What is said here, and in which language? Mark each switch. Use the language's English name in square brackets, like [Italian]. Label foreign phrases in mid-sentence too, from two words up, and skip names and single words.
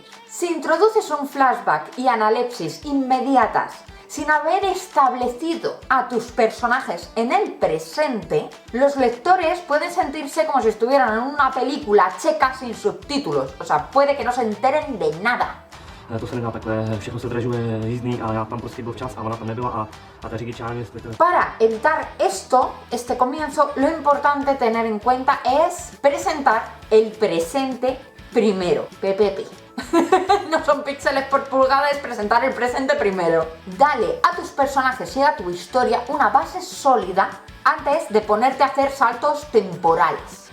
[Spanish] Si introduces un flashback y analepsis inmediatas sin haber establecido a tus personajes en el presente, los lectores pueden sentirse como si estuvieran en una película checa sin subtítulos. O sea, puede que no se enteren de nada. [Czech] To se nedá takhle, všechno se dražuje jízdný a já tam prostě byl včas a ona tam nebyla a ta řidič, já nevím, jestli to... [Spanish] Para evitar esto, este comienzo, lo importante tener en cuenta es presentar el presente primero. PPP. No son píxeles por pulgada, es presentar el presente primero. Dale a tus personajes y a tu historia una base sólida antes de ponerte a hacer saltos temporales.